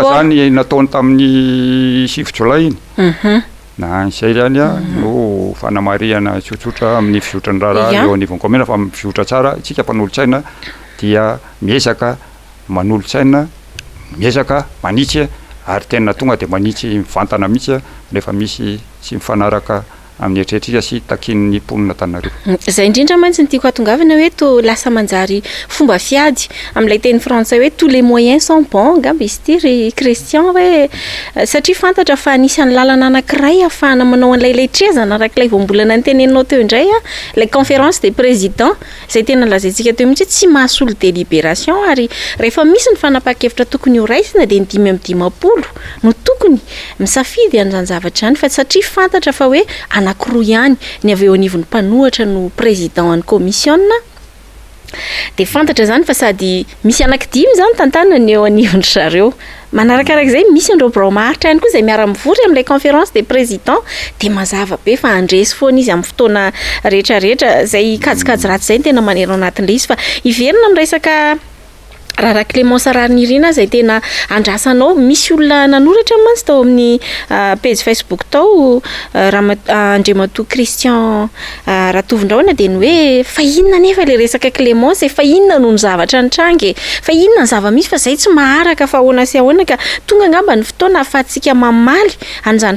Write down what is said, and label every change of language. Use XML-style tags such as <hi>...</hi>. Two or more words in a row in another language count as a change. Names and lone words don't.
<mg>zany nataony tamin'ny 7 Jolay iny na izay zany a no fanamariana tsotsotra amin'ny fizotrany raharaha eo anivon'ny commune fa mizotra tsara tsika mpanolotsaina dia miezaka manolotsaina miezaka manitsy ary tena tonga de manitsy mivantana mihitsy rehefa misy sy mifanaraka amin'ny etretrika sy takin'ny mponina Tananarivo. Zay indrindra mantsy ny tiako atongavana hoe to lasa manjary fomba fiady amin'ilay teny frantsay hoe</mg> <fr>tous les moyens sont bons</fr> <mg>ngamba izy ty ry Christian hoe satria fantatra fa anisan'ny lalana anankiray ahafahana manao an'ilay letrezana arak'ilay voambolana ny teneninao teo indray</mg> <fr>a la conférence des présidents</fr> <mg>zay tena lazaintsika teo mihitsy tsy mahasolo délibération ary rehefa misy ny fanapa-kevitra tokony ho raisina de ny 5 no tokony misafidy an'izany zavatra zany fa satria fantatra fa hoe anankiroa ihany ny avy eo anivon'ny mpanohatra no président ny commission de fantatra zany fa sady misy anankidimy zany tantanany eo anivon'ny zareo manarakarak'izay misy andreo bromaritra ihany koa zay miara-mivory amin'ilay</mg> <fr>conférence des présidents</fr> <mg>de mazava be fa andresy foana izy amin'ny fotoana rehetrarehetra zay kajikajy ratsy zay ny tena manero anatin'ilay izy fa iverina amin'ny resaka raha Clément Sararnirina zay tena andrasanao misy olona nanoratra mantsy tao amin'ny page Facebook tao Andriamatoa Christian Ratovindraona de ny hoe fa inona nefa le resaka Clément fa inona no ny zavatra nitrangy fa inona ny zava-misy fa zay tsy maharaka fa ahoana sy ahoana ka tonga ngamba ny fotoana ahafahantsika mamaly an'izany</mg>